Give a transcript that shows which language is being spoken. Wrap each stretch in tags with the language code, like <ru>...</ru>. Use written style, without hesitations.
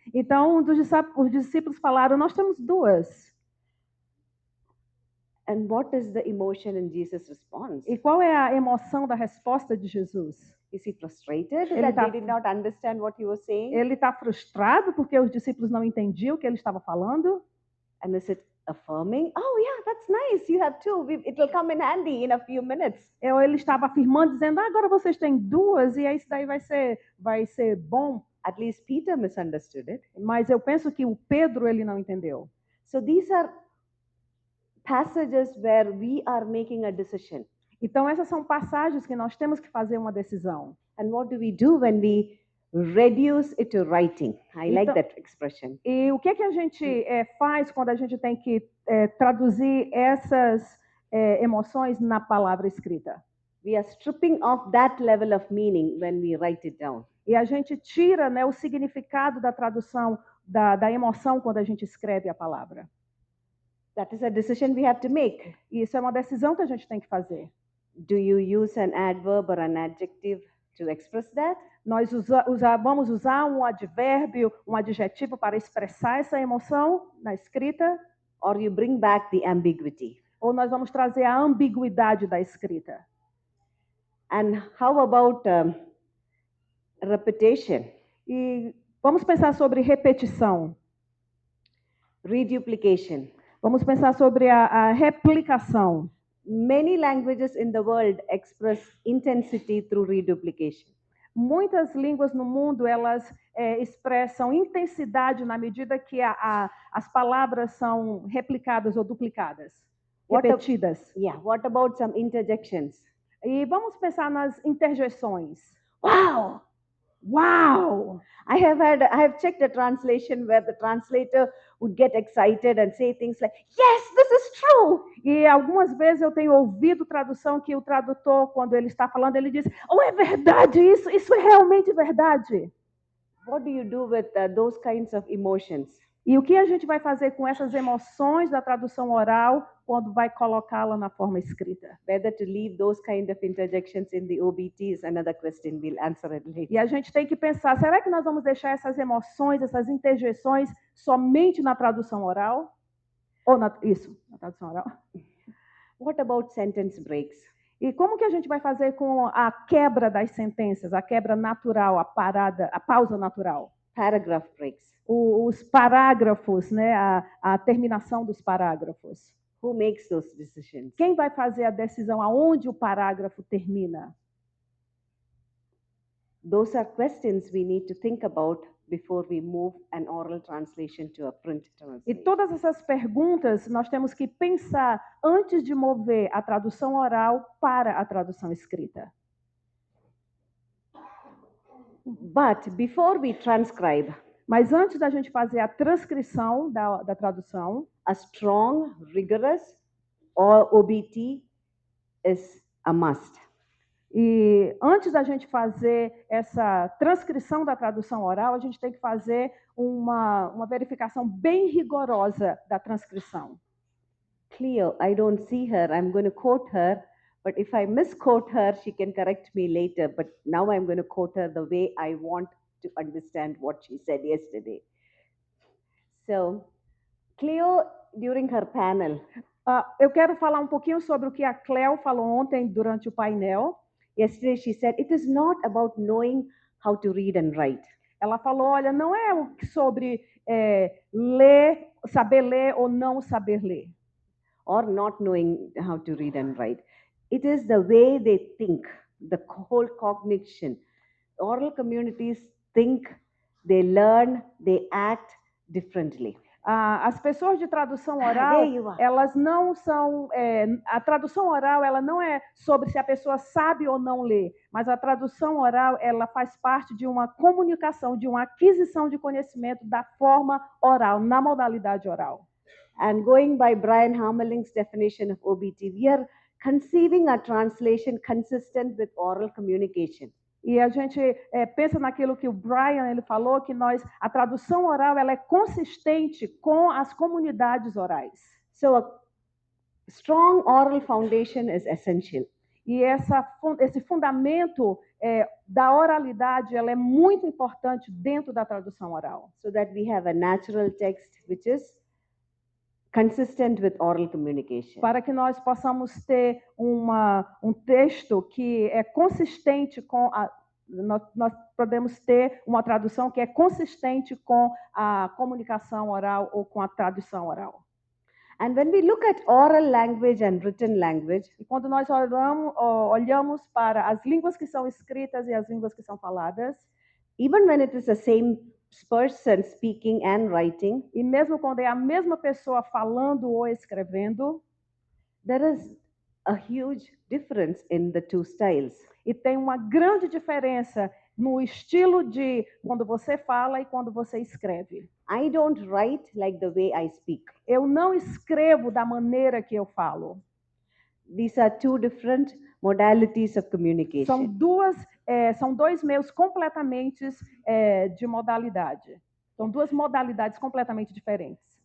<pt>Então, os discípulos falaram, nós temos duas.</pt> <en>And what is the emotion in Jesus' response?</en> <pt>E qual é a emoção da resposta de Jesus?</pt> <en>Is he frustrated</en> <pt>Ele</pt> <en>that</en> <pt>tá-</pt> <en>they did not understand what he was saying?</en> <pt>Ele está frustrado porque os discípulos não entendiam o que ele estava falando?</pt> <en>And is it affirming? Oh, yeah, that's nice. You have two. It will come in handy in a few minutes.</en> <pt>Ou ele estava afirmando, dizendo, agora vocês têm duas e isso daí vai ser bom.</pt> <en>At least Peter misunderstood it.</en> <pt>Mas eu penso que o Pedro ele não entendeu.</pt> <en>So these are passages where we are making a decision.</en> <pt>Então essas são passagens que nós temos que fazer uma decisão.</pt> <en>And what do we do when we reduce it to writing? I like</en> <pt>Então-</pt> <en>that expression.</en> <pt>E o que a gente faz quando a gente tem que traduzir essas emoções na palavra escrita?</pt> <en>We are stripping off that level of meaning when we write it down.</en> <pt>E a gente tira, né, o significado da tradução da emoção quando a gente escreve a palavra.</pt> <en>That is a decision we have to make.</en> <pt>E isso é uma decisão que a gente tem que fazer.</pt> <en>Do you use an adverb or an adjective to express that?</en> <pt>Nós vamos usar um advérbio, um adjetivo para expressar essa emoção na escrita,</pt> <en>Or you bring back the ambiguity?</en> <pt>ou nós vamos trazer a ambiguidade da escrita.</pt> <en>And how about repetition,</en> <pt>E vamos pensar sobre repetição.</pt> <en>reduplication?</en> <pt>Vamos pensar sobre a replicação.</pt> <en>Many languages in the world express intensity through reduplication.</en> <pt>Muitas línguas no mundo, elas expressam intensidade na medida que as palavras são replicadas ou duplicadas,</pt> <en>What a-</en> <pt>repetidas.</pt> <en>Yeah, what about some interjections?</en> <pt>E vamos pensar nas interjeições.</pt> <en>Wow!</en> <pt>Uau!</pt> <en>I have checked a translation where the translator would get excited and say things like, yes, this is true.</en> <pt>E algumas vezes eu tenho ouvido tradução que o tradutor, quando ele está falando, ele diz, oh, é verdade isso, isso é realmente verdade.</pt> <en>What do you do with those kinds of emotions?</en> <pt>E o que a gente vai fazer com essas emoções da tradução oral quando vai colocá-la na forma escrita?</pt> <en>Whether to leave those kind of interjections in the OBT is another question. We'll answer it later.</en> <pt>E a gente tem que pensar, será que nós vamos deixar essas emoções, essas interjeições somente na tradução oral? Ou na tradução oral.</pt> <en>What about sentence breaks?</en> <pt>E como que a gente vai fazer com a quebra das sentenças, a quebra natural, a pausa natural?</pt> <en>Paragraph breaks.</en> <pt>Os parágrafos, né, a terminação dos parágrafos.</pt> <en>Who makes those decisions?</en> <pt>Quem vai fazer a decisão aonde o parágrafo termina?</pt> <en>Those are questions we need to think about before we move an oral translation to a print</en> <pt>E</pt> <en>translation.</en> <pt>todas essas perguntas nós temos que pensar antes de mover a tradução oral para a tradução escrita.</pt> <en>But before we transcribe,</en> <pt>Mas antes da gente fazer a transcrição da tradução,</pt> <en>a strong, rigorous, or OBT is a must.</en> <pt>e antes da gente fazer essa transcrição da tradução oral, a gente tem que fazer uma verificação bem rigorosa da transcrição.</pt> <en>Cleo, I don't see her. I'm going to quote her, but if I misquote her, she can correct me later. But now I'm going to quote her the way I want to understand what she said yesterday. So, Cleo, during her panel,</en> <pt>Eu quero falar um pouquinho sobre o que a Cleo falou ontem durante o painel.</pt> <en>Yesterday she said, it is not about knowing how to read and write.</en> <pt>Ela falou, olha, não é sobre ler, saber ler ou não saber ler.</pt> <en>Or not knowing how to read and write. It is the way they think, the whole cognition. Oral communities think, they learn, they act differently.</en> <pt>As pessoas de tradução</pt> <en>There</en> <pt>oral,</pt> <en>you are.</en> <pt>elas não são. A tradução oral, ela não é sobre se a pessoa sabe ou não ler, mas a tradução oral, ela faz parte de uma comunicação, de uma aquisição de conhecimento da forma oral, na modalidade oral.</pt> <en>And going by Brian Harmeling's definition of OBT, we are conceiving a translation consistent with oral communication.</en> <pt>E a gente pensa naquilo que o Brian ele falou, que a tradução oral ela é consistente com as comunidades orais.</pt> <en>So a strong oral foundation is essential.</en> <pt>E esse fundamento da oralidade ela é muito importante dentro da tradução oral.</pt> <en>So that we have a natural text which is consistent with oral communication.</en> <pt>Para que nós possamos ter um texto que é consistente com nós podemos ter uma tradução que é consistente com a comunicação oral ou com a tradução oral.</pt> <en>And when we look at oral language and written language,</en> <pt>E quando nós olhamos para as línguas que são escritas e as línguas que são faladas,</pt> <en>even when it is the same person speaking and writing,</en> <pt>e mesmo quando é a mesma pessoa falando ou escrevendo,</pt> <en>there is a huge difference in the two styles.</en> <pt>e tem uma grande diferença no estilo de quando você fala e quando você escreve.</pt> <en>I don't write like the way I speak.</en> <pt>Eu não escrevo da maneira que eu falo.</pt> <en>These are two different modalities of communication.</en> <pt>São dois meios completamente de modalidade. São duas modalidades completamente diferentes.</pt>